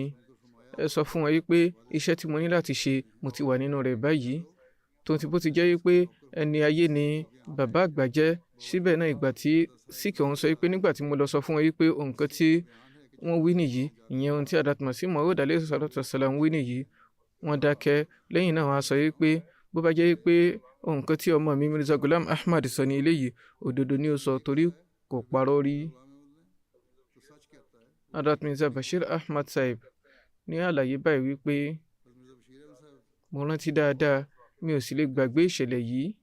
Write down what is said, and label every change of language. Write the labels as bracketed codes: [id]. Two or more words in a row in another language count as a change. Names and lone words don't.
[yo] ẹ sọ fún wọn yìí pé iṣẹ́ tí mo ní láti ṣe mo ti wà nínú rẹ̀ báyìí. tó ti bó ti jẹ́ yìí pé ẹni ayé ni bàbá àgbà jẹ́, síbẹ̀ náà ìgbà tí síkì ọ̀hún sọ yìí pé nígbà tí mo lọ sọ fún wọn yìí pé nǹkan tí wọ́n wí nìyí, ìyẹn ohun tí Adat Masih Maud [ar] عليه الصلاة والسلام [yo] wí nìyí, wọ́n dákẹ́. lẹ́yìn náà wọ́n á sọ yìí pé bó bá jẹ́ pé nǹkan tí ọmọ mi Mirza Ghulam Ahmad sọ ní eléyìí, òdodo ni ó sọ, torí kò parọ́ rí. Adat Mirza Bashir Ahmad Sahib ní àlàyé báyìí wípé mo rántí dáadáa, mi ò sì lè gbàgbé ìṣẹ̀lẹ̀ yìí.